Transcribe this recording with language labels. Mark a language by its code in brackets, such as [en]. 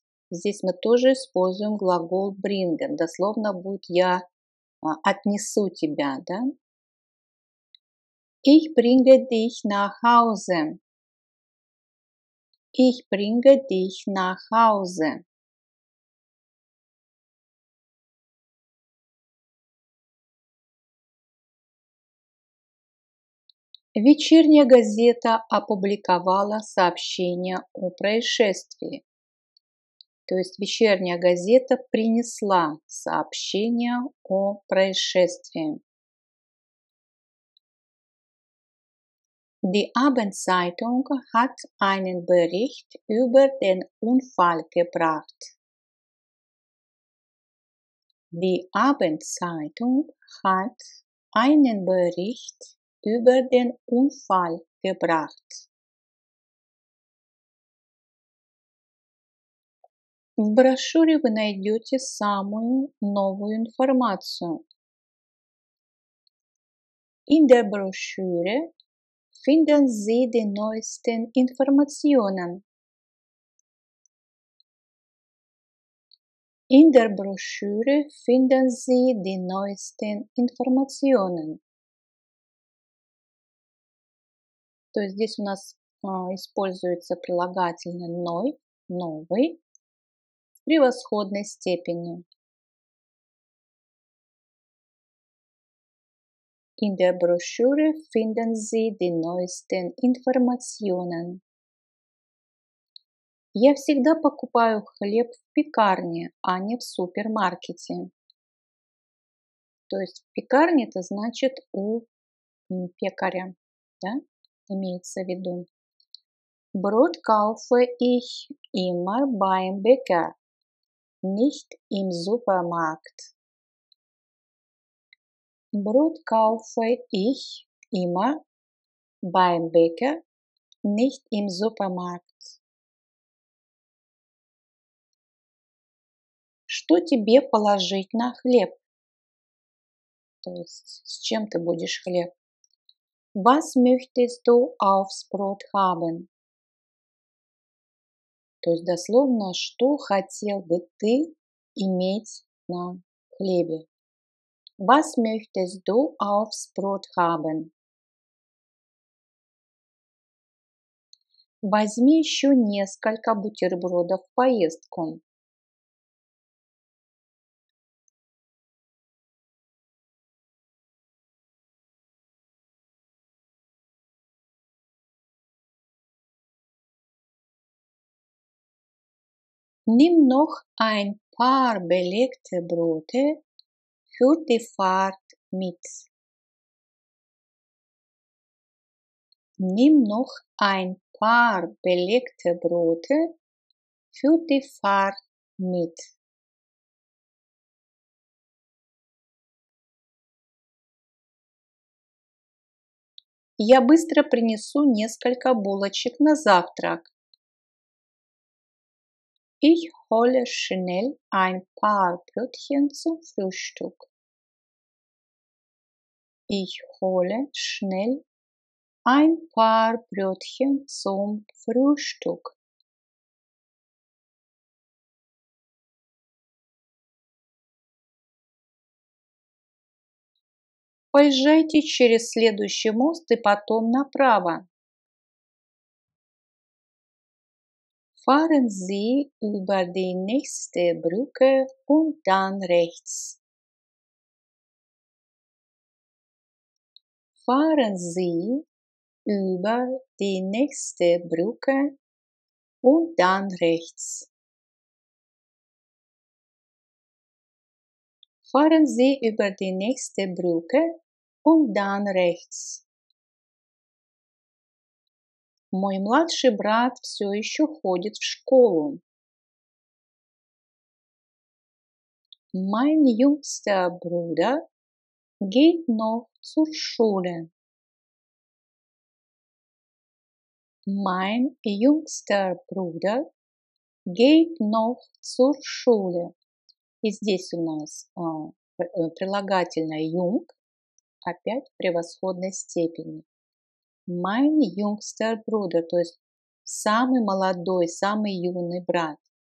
[ru] Здесь мы тоже используем глагол bringen. Дословно будет я отнесу тебя, да? [de] Ich bringe dich nach Hause. Ich bringe dich nach Hause. [ru] Вечерняя газета опубликовала сообщение о происшествии. То есть вечерняя газета принесла сообщение о происшествии. [de] Die Abendzeitung hat einen Bericht über den Unfall gebracht. Die Abendzeitung hat einen Bericht über den Unfall gebracht. [ru] В брошюре вы найдете самую новую информацию. [de] In der Broschüre finden Sie die neuesten Informationen. In der Broschüre finden Sie die neuesten Informationen. [ru] То есть здесь у нас используется прилагательное «ной», «новый» в превосходной степени. [de] In der Broschüre finden Sie die neuesten Informationen. [ru] Я всегда покупаю хлеб в пекарне, а не в супермаркете. То есть в пекарне это значит у пекаря, да, имеется в виду. [de] Brot kaufe ich immer beim Bäcker, nicht im Supermarkt. Brot kaufe ich immer beim Bäcker, nicht im Supermarkt. [ru] Что тебе положить на хлеб? То есть с чем ты будешь хлеб? [de] Was möchtest du aufs Brot haben? [ru] То есть дословно, что хотел бы ты иметь на хлебе? [de] Was möchtest du aufs Brot haben? [ru] Возьми еще несколько бутербродов в поездку. [de] Nimm noch ein paar belegte Brote für die Fahrt mit. Nimm noch ein paar belegte Brote für die Fahrt mit. [ru] Я быстро принесу несколько булочек на завтрак. [de] Ich hole schnell ein paar Brötchen zum Frühstück. Ich hole schnell ein paar Brötchen zum Frühstück. [ru] Поезжайте через следующий мост и потом направо. [de] Fahren Sie über die nächste Brücke und dann rechts. Fahren Sie über die nächste Brücke und dann rechts. Fahren Sie über die nächste Brücke und dann rechts. [ru] Мой младший брат все еще ходит в школу. [de] Mein jüngster Bruder geht noch zur Schule. Mein jüngster Bruder geht noch zur Schule. [ru] И здесь у нас прилагательное jung, опять в превосходной степени. [de] Mein jüngster Bruder, [ru] то есть самый молодой, самый юный брат.